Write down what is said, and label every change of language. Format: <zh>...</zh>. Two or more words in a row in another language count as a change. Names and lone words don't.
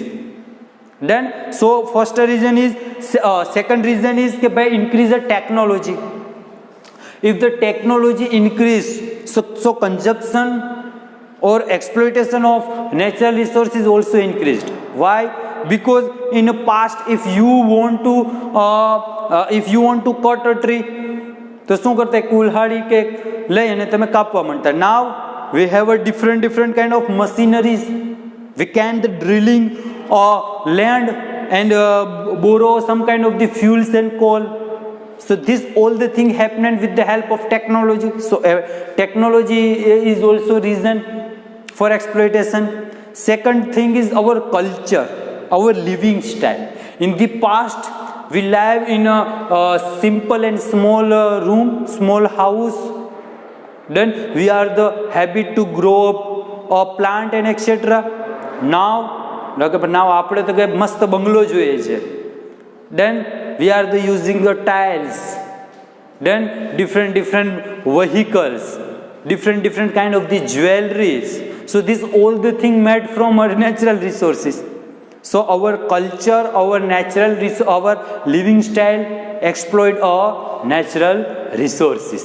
<en>Then so first reason is, second reason is by increase the technology. If the technology increase, so consumption or exploitation of natural resources also increased. Why? Because in the past, if you want to cut a tree,</en> <gu>તો શું કરતા કુલ્હાડી કે લઈ અને તમે કાપવા માંડતા.</gu> <en>Now we have a different kind of machineries. We can the drilling land and borrow some kind of the fuels and coal. So this all the thing happening with the help of technology. So technology is also reason for exploitation. Second thing is our culture, our living style. In the past, we live in a simple and small room, small house. Then we are the habit to grow up a plant and etc.</en> <gu>Now આપણે તો મસ્ત બંગલો જોઈએ છે.</gu> <en>Then we are the using the tiles. Then different vehicles, different kind of the jewelries. So this all the thing made from our natural resources. So our culture, our our living style exploit our natural resources.</en>